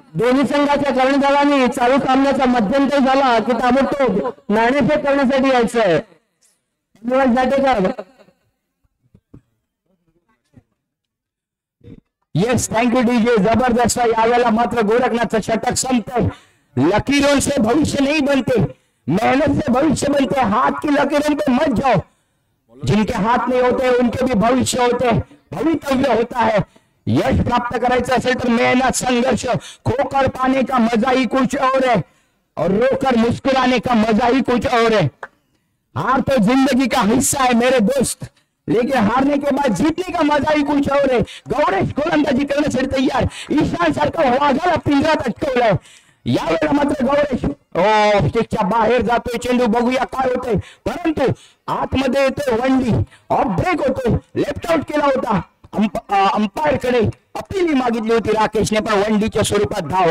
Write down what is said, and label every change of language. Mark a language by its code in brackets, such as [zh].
[mr] दोन्ही संघाच्या कर्णधारांनी चालू सामन्याचा मध्यंतर झाला की ताबडतोब नाणेफेक करण्यासाठी यायचंय. धन्यवाद जाटेकर. [en] Yes, thank you DJ. जबरदस्त. [mr] यावेळेला मात्र गोरखनाथचं षटक संपतंय. [hi] लकीरों से भविष्य नहीं बनते, मेहनत से भविष्य बनते. हाथ की लकीरों पे मत जाओ. जिनके हाथ नहीं होते उनके भी भविष्य होते, भवितव्य होता है. [mr] यश प्राप्त करायचं असेल तर मेहनत, संघर्ष. [hi] खोकर पाने का मजा ही कुछ और है और रोकर मुस्कुराने का मजा ही कुछ और है. हार तो जिंदगी का हिस्सा है मेरे दोस्त, लेकिन हारने के बाद जीतने का मजा ही कुछ और है. [mr] गौरेश गोलंदाजी करण्यासाठी तयार. ईशान सारखं वाघाला पिंजरात अटकवलंय. यावेळेला मात्र गौरेश स्टिकच्या बाहेर जातोय चेंडू. बघूया काय होतंय. परंतु आतमध्ये येतोय वंडी. ऑफ ब्रेक होतोय. लेफ्ट आउट केला होता. अंपायर कडे अपील मागितली होती राकेशने, पण वंडीच्या स्वरूपात धाव.